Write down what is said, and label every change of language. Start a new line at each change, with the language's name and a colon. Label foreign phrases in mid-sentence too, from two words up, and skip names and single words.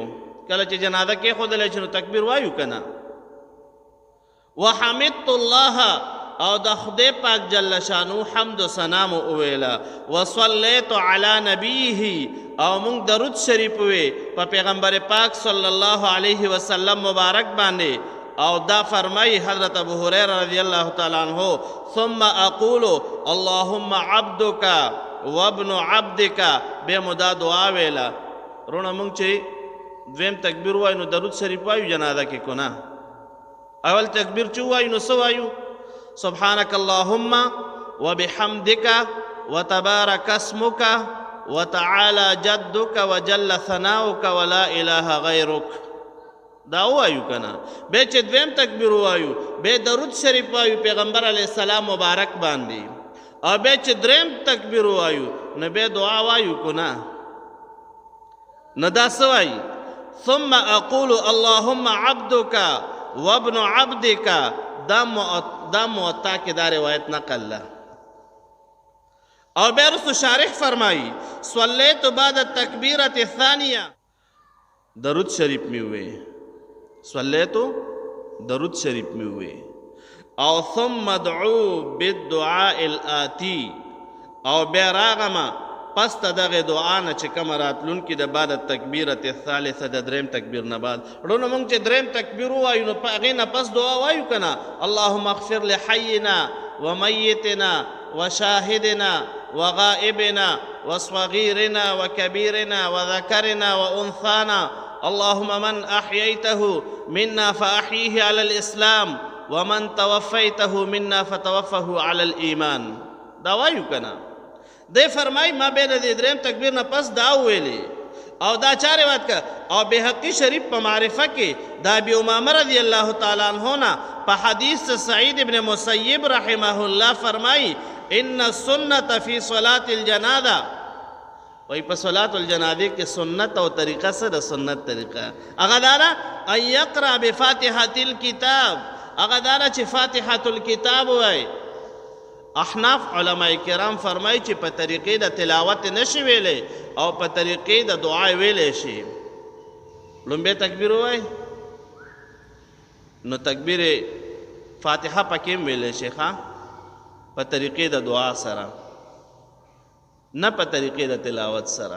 Pashto: کله چې جنازه کې خودلې شنو تکبیر وایو کنه.
Arabic: وحمدت الله،
Pashto: او د خدای پاک جل شانو حمد و ثنا مو وویلا.
Arabic: وصلیت علی نبیه،
Pashto: او مونږ درود شریف وی په پیغمبر پاک
Arabic: صلی الله علیه وسلم
Pashto: مبارک باندې. او دا فرمای
Arabic: حضرت ابو هریره رضی الله تعالی عنہ ثم اقول اللهم عبدك وابن عبدك،
Pashto: به مدا دعا ویلا. رونه مونږ چې دویم تکبیر وایو نو درود شریف وایو جنازه کې کو نه. اول تکبیر چې وایو نو څه وایو؟
Arabic: سبحانك اللهم وبحمدك وتبارك اسمك وتعالى جدك وجل ثناؤك ولا اله غيرك،
Pashto: دا وایو کنه. به چې دویم تکبیر وایو به درود شریف وایو پیغمبر
Arabic: علیه السلام
Pashto: مبارک باندې، او به چې دریم تکبیر وایو نو به دعا وایو کو نه. نو دا څه وایي؟
Arabic: ثم اقول اللهم عبدك وابن عبدك،
Pashto: دا موطا کې دا روایت نقل ده. او بیا رسو شارح فرمایی
Arabic: صلیت بعد التکبیرة الثانیه،
Pashto: درود شریف می ہوئے، صلیتو درود شریف می ہوئے. او
Arabic: ثم دعو بالدعاء الآتی،
Pashto: او بیا راغما پس تا دغه دعا نه چې کوم راتلون کې د
Arabic: بعد التکبیرة الثالثه
Pashto: د دریم تکبیر نه بعد. ورونه مونږ چې دریم تکبیر وایو نو په هغې نه پس دعا وایو که نه؟
Arabic: اللهم اغفر لحینا ومیتنا وشاهدنا وغائبنا وصغيرنا وكبيرنا وذكرنا وأنثانا، اللهم من أحييته منا فأحيه على الإسلام ومن توفيته منا فتوفه على الإيمان.
Pashto: دا وایو که نه؟ دی فرمای ما به د دریم تکبیر نه پس دا ویلی. او دا چا روایت که؟ او بحقی شریف په معرفه کې دا ابي امامه
Arabic: رضی الله تعالی عنہ
Pashto: نه په حدیث سعید ابن مسیب رحمه الله فرمای
Arabic: ان السنة فی صلاة الجنازه،
Pashto: وی په
Arabic: صلاة الجنازه
Pashto: کې سنت او طریقه سره سنت طریقه هغه دا
Arabic: ان یقرأ بفاتحة الكتاب،
Pashto: هغه دا چې فاتحة الكتاب وای. احناف علماء کرام فرمای چې په طریقې د تلاوت نشي ویلې او په طریقې د دعا ویلې شي. لومبه تکبیر وای نو تکبیر فاتحه پکې ویلې شي ښا په طریقې د دعا سره، نه په طریقې د تلاوت سره.